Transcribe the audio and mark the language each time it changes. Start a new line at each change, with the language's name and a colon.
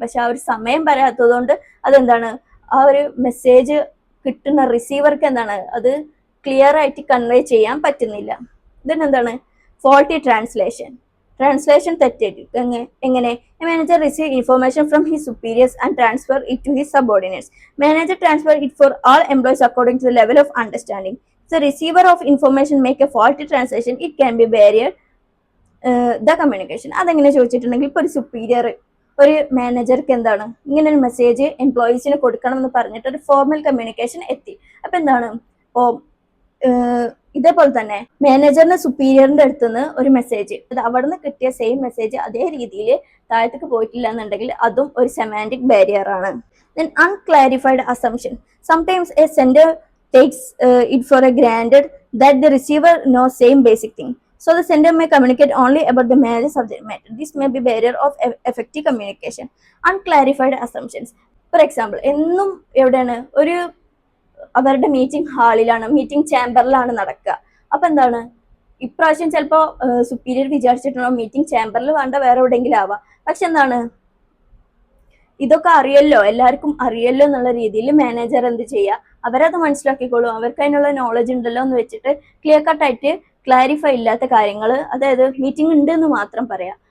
Malayalam: പക്ഷെ ആ ഒരു സമയം പറയാത്തത് കൊണ്ട് അതെന്താണ് ആ ഒരു മെസ്സേജ് കിട്ടുന്ന റിസീവർക്ക് എന്താണ് അത് ക്ലിയർ ആയിട്ട് കൺവേ ചെയ്യാൻ പറ്റുന്നില്ല. ഇതിനെന്താണ് ഫോൾട്ടി ട്രാൻസ്ലേഷൻ, ട്രാൻസ്ലേഷൻ തെറ്റായിട്ട് എങ്ങനെ
English: Manager receive information from his superiors and transfer it to his subordinates. Manager transfer it for all employees according to the level of understanding. The receiver of information make a faulty translation, it can be barrier the communication.
Malayalam: അതെങ്ങനെ ചോദിച്ചിട്ടുണ്ടെങ്കിൽ ഇപ്പൊ ഒരു superior ഒരു മാനേജർക്ക് എന്താണ് ഇങ്ങനെ ഒരു message എംപ്ലോയീസിന് കൊടുക്കണം എന്ന് പറഞ്ഞിട്ട് ഒരു ഫോർമൽ കമ്മ്യൂണിക്കേഷൻ എത്തി. അപ്പൊ എന്താണ് ഇപ്പോ ഇതേപോലെ തന്നെ മാനേജറിന്റെ സുപ്പീരിയറിന്റെ അടുത്തുനിന്ന് ഒരു മെസ്സേജ്, അത് അവിടെ നിന്ന് കിട്ടിയ സെയിം മെസ്സേജ് അതേ രീതിയിൽ താഴത്തേക്ക് പോയിട്ടില്ല എന്നുണ്ടെങ്കിൽ അതും ഒരു സെമാന്റിക് ബാരിയർ ആണ്.
English: Then unclarified assumption. Sometimes a sender takes it for granted that the receiver knows same basic thing. So the sender may communicate only about the major subject matter. This may be barrier of effective communication. Unclarified assumptions. For example,
Malayalam: എന്നും എവിടെയാണ് ഒരു അവരുടെ meeting ഹാളിലാണ്, meeting ചേംബറിലാണ് നടക്കുക. അപ്പൊ എന്താണ് ഇപ്രാവശ്യം ചിലപ്പോ superior വിചാരിച്ചിട്ടുണ്ടോ meeting ചേംബറിൽ വേണ്ട വേറെ എവിടെയെങ്കിലും ആവാം. പക്ഷെ എന്താണ് ഇതൊക്കെ അറിയല്ലോ, എല്ലാവർക്കും അറിയല്ലോ എന്നുള്ള രീതിയിൽ മാനേജർ എന്ത് ചെയ്യുക, അവരത് മനസ്സിലാക്കിക്കോളും, അവർക്ക് അതിനുള്ള നോളജ് ഉണ്ടല്ലോ എന്ന് വെച്ചിട്ട് ക്ലിയർ കട്ടായിട്ട് ക്ലാരിഫൈ ഇല്ലാത്ത കാര്യങ്ങൾ, അതായത് മീറ്റിംഗ് ഉണ്ട് എന്ന് മാത്രം പറയാം.